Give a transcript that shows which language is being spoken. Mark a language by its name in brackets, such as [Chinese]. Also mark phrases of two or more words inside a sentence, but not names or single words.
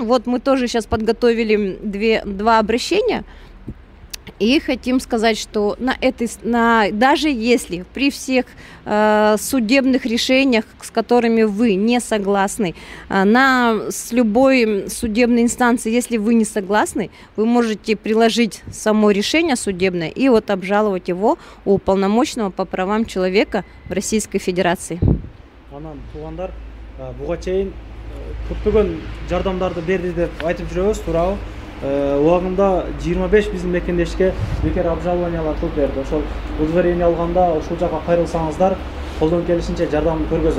[Russian] Вот мы тоже сейчас подготовили два обращения и хотим сказать, что даже если при всех судебных решениях, с которыми вы не согласны, с любой судебной инстанции, если вы не согласны, вы можете приложить само решение судебное и вот обжаловать его у уполномоченного по правам человека в Российской Федерации. [Kyrgyz] Көптөгөн жардамдарды берди деп айтып жүрөбүз, туурабы? Убагында 25 биздин мекендешке бекер обжалованиялар кылып берди. Ошол удовлетворение алганда ушул жака кайрылсаңыздар, колдон келишинче жардамды көргөзөт.